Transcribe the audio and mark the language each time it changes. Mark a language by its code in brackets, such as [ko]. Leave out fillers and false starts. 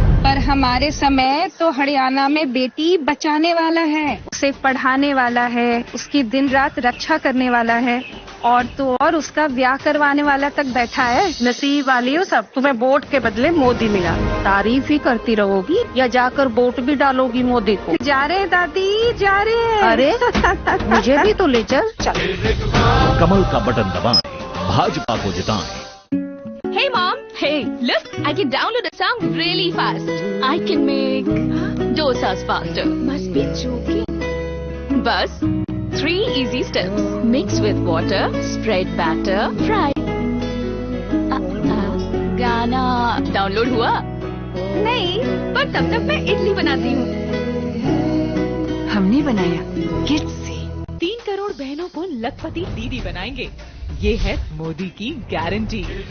[hi] पर हमारे समय तो हरियाणा में बेटी बचाने वाला है, उसे पढ़ाने वाला है, उसकी दिन रात रक्षा करने वाला है, और तो और उसका ब्याह करवाने वाला तक बैठा है। नसीब वाली हो सब, तुम्हें वोट के बदले मोदी मिला। तारीफ ही करती रहोगी या जाकर वोट भी डालोगी मोदी को? जा रहे दादी, जा रहे हैं। अरे मुझे भी तो ले चल। कमल का बटन दबाएं, भाजपा को जिताएं। [en] Hey mom, hey, look, I can download a song really fast. I can make dosas faster. Must be joking. Bus, 3 easy steps. Mix with water, spread batter, fry. [hi] गाना डाउनलोड हुआ? नहीं, पर तब तक मैं इडली बनाती हूँ। हमने बनाया किड्स से। 3 करोड़ बहनों को लखपति दीदी बनाएंगे, ये है मोदी की गारंटी।